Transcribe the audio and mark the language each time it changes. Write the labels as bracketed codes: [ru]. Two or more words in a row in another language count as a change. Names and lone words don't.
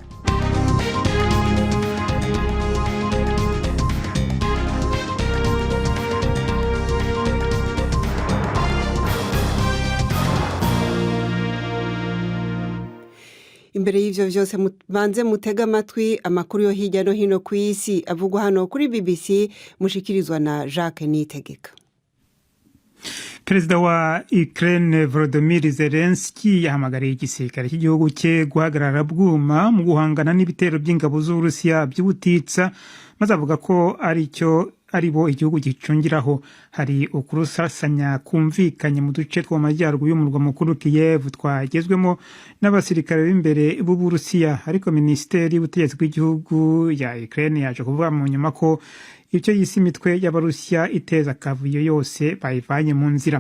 [rn] Imbere y'ivyo vyose banze mutega amatwi amakuru yo hirya no hino ku isi avugwa hano kuri BBC, mushikirizwa na Jacques Niyitegeka. Perezida wa Ukraine Volodymyr Zelensky yahamagariye igisirikare cy'igihugu cye guhagarara bwuma mu guhangana n'ibitero by'ingabo z'Uburusiya by'ubutitsa, maze avuga ko aribo igihugu gicungiraho. Hari ukurusasanya kumvikanye mu duce two majyaruguru y'umurwa mukuru Kiev twagezwemo n'abasirikare b'imbere b'Uburusiya, ariko Minisiteri y'Ubutegetsi bw'igihugu ya Ukraine yaje kuvuga mu nyuma ko icyo yise imitwe y'Abarusiya iteza akavuyo yose bayivanye mu nzira.